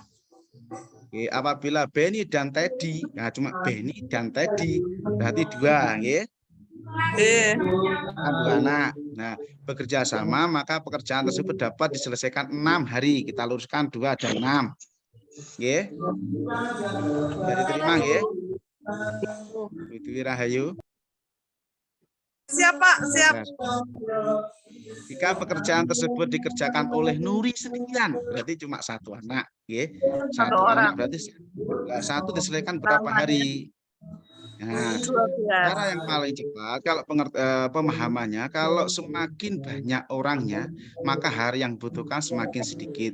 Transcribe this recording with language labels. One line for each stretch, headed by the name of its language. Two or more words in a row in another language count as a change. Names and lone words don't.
Indonesian: Oke, apabila Beni dan Teddy, nah cuma Beni dan Teddy berarti 2, nggih. Kan 2 anak. Nah, bekerja sama maka pekerjaan tersebut dapat diselesaikan 6 hari. Kita luruskan 2 dan 6. Nggih. diterima nggih? Bu Dwi Rahayu. Siap, Pak. Siap. Jika pekerjaan tersebut dikerjakan oleh Nuri sendirian, berarti cuma satu anak, nggih. Satu orang. anak berarti satu diselesaikan berapa hari? Nah, 12. cara yang paling cepat kalau pemahamannya, kalau semakin banyak orangnya, maka hari yang dibutuhkan semakin sedikit.